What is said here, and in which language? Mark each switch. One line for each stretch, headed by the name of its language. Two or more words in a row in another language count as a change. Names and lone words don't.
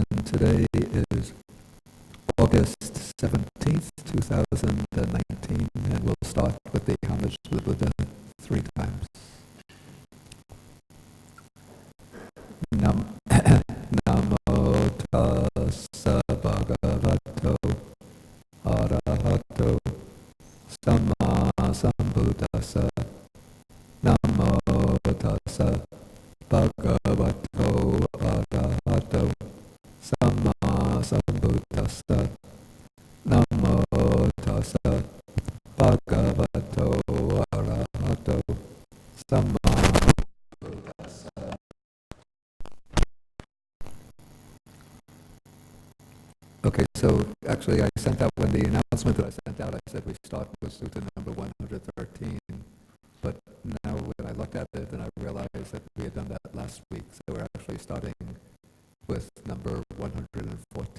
English: Today is August 17th, 2019, and we'll start with the homage to the Buddha 3 times.
Pali: Namo tassa bhagavato arahato samma sambuddhassa. Namo tassa bhagavato arahato samma sambuddhassa. Namo tassa bhagavato arahato samma.
English: Okay, so actually I sent out, when the announcement that I sent out, I said we start with Sutta number 113, but now when I looked at it and I realized that we had done that last week, so we're actually starting with number 114.